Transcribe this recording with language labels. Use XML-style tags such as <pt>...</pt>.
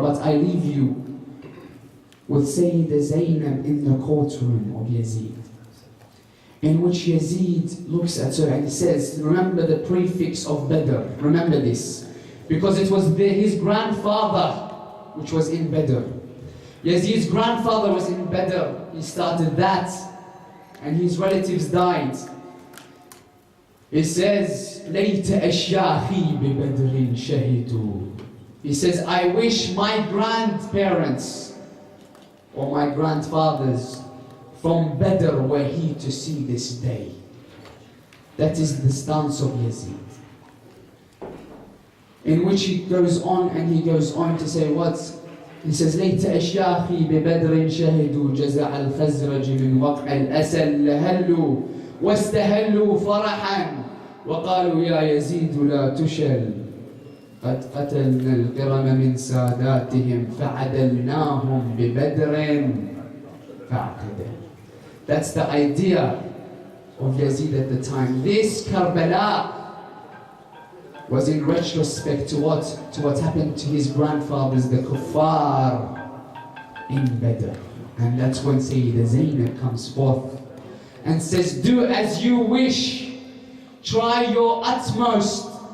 <en>But I leave you with Sayyida Zainab in the courtroom of Yazid, in which Yazid looks at her and he says, remember the prefix of Badr. Remember this. Because it was his grandfather which was in Badr. Yazid's grandfather was in Badr. He started that. And his relatives died. He says,</en> <ar>لَيْتَ أَشْيَاخِي بِبَدْرٍ شَهِدُوا.</ar> <en>He says, I wish my grandparents or my grandfathers from Badr were here to see this day. That is the stance of Yazid. In which he goes on to say what? He says,</en> <ar>ليت أشياخي ببدر شهدوا جزع الخزرج من وقع الأسل لهلوا واستهلوا فرحا وقالوا يا يزيد لا تشل قد قتلنا القرم من ساداتهم فعدلناهم ببدر فاعتدل.</ar> <en>That's the idea of Yazid at the time. This Karbala was in retrospect to what happened to his grandfathers, the kuffar in Badr. And that's when Sayyida Zainab comes forth and says, do as you wish, try your utmost.</en>